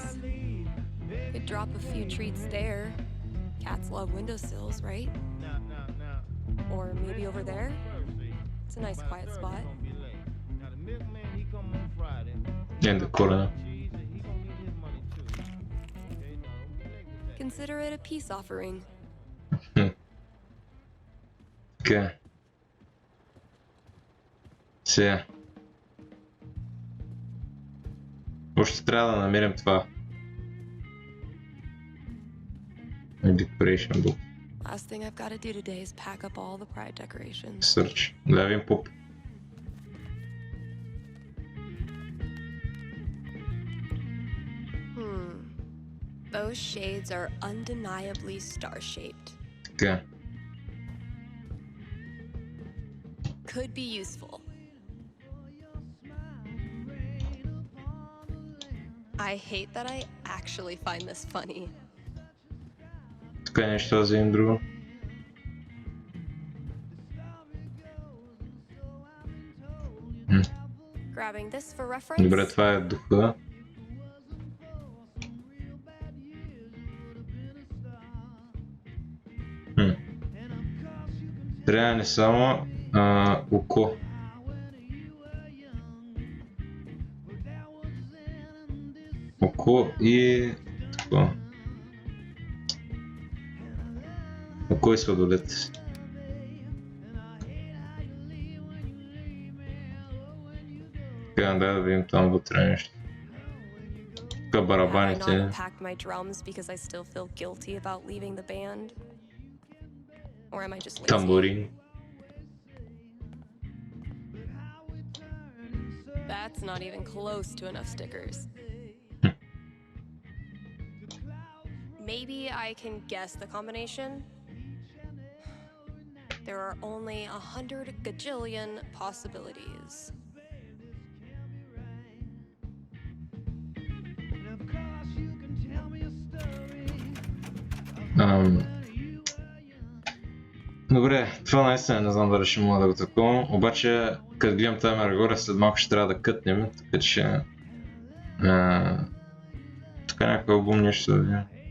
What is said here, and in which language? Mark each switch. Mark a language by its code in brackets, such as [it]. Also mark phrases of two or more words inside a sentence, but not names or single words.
[en] Could drop a few treats there. Cats love windowsills, right? Or maybe over there? It's a nice quiet spot. In the corner. Consider it a peace offering. [bg] Така. Сега. Още трябва да намерим това. [en] Decoration book. Last thing I've got to do today is pack up all the pride decorations. Search. [bg] Да видим поп. [en] Those shades are undeniably star-shaped. [bg] Така. [en] Could be useful. I hate that I actually find this funny. [bg] Тук е нещо да вземем друго. [en] Grabbing this for reference. [bg] Добре, това е духа. Трябва ни само око. Око и такова. Око и сладолет. Така, да видим там вътре нещо. Тук [en] Have I not [bg] барабаните. [en] packed my drums because I still feel guilty about leaving the band? Or am I just lazy? [bg] Тамбурин. [en] That's not even close to enough stickers. Maybe I can guess the combination? There are only 100 gajillion possibilities. [bg] Добре, това наистина не знам дали ще мога да го такова, обаче като гледам таймера горе, след малко ще трябва да кътнем, така че така някой албум нещо да видим.